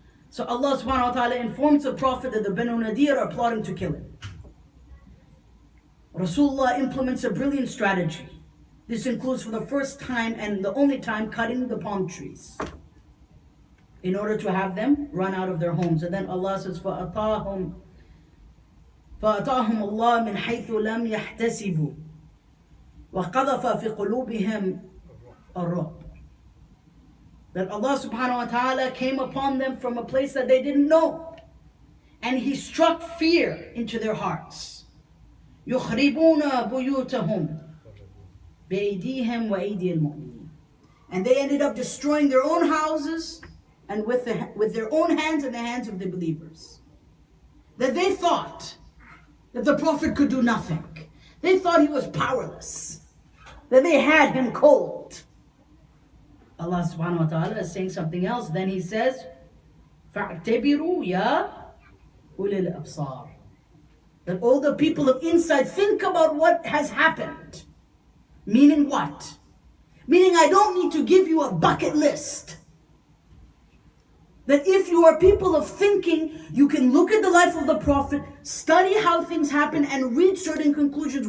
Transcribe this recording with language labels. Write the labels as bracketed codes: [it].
[en] So Allah subhanahu wa ta'ala informs the Prophet that the Banu Nadir are plotting to kill him. Rasulullah implements a brilliant strategy. This includes for the first time and the only time cutting the palm trees in order to have them run out of their homes. And then Allah says, [ar] فَأَطَاهُمْ اللَّهُ مِنْ حَيْثُ لَمْ يَحْتَسِبُوا وَقَذَفَ فِي قُلُوبِهِمْ الرُّعْبَ. [en] That Allah subhanahu wa ta'ala came upon them from a place that they didn't know, and He struck fear into their hearts. [ar] يُخْرِبُونَ بُيُوتَهُمْ بِأَيْدِيهِمْ وَأَيْدِي الْمُؤْمِنِينَ. [en] And they ended up destroying their own houses and with their own hands and the hands of the believers. That they thought that the Prophet could do nothing. They thought he was powerless. That they had him cold. Allah subhanahu wa ta'ala is saying something else. Then He says, [ar] فَاعْتَبِرُوا يَا أُولِي الْأَبْصَارِ. [en] That all the people of insight think about what has happened. Meaning what? Meaning I don't need to give you a bucket list. That if you are people of thinking, you can look at the life of the Prophet, study how things happen, and reach certain conclusions.